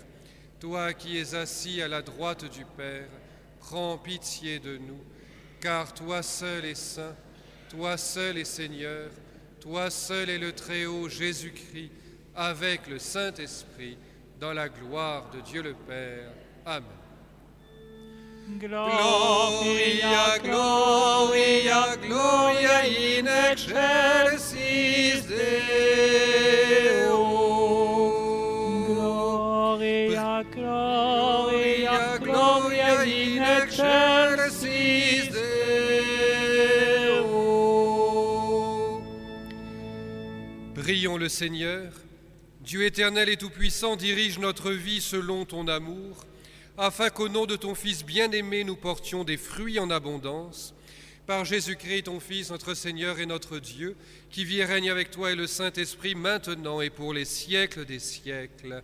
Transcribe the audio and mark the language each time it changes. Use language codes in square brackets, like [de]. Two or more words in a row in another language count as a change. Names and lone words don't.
[fr] Toi qui es assis à la droite du Père, prends pitié de nous. Car toi seul es saint, toi seul es Seigneur, toi seul est le Très-Haut Jésus-Christ, avec le Saint-Esprit, dans la gloire de Dieu le Père. Amen. [la] Gloria, gloria, gloria in excelsis Deo. Gloria, gloria, gloria in excelsis Deo. [fr] Prions le Seigneur. Dieu éternel et tout-puissant, dirige notre vie selon ton amour, afin qu'au nom de ton Fils bien-aimé, nous portions des fruits en abondance. Par Jésus-Christ, ton Fils, notre Seigneur et notre Dieu, qui vit et règne avec toi et le Saint-Esprit, maintenant et pour les siècles des siècles.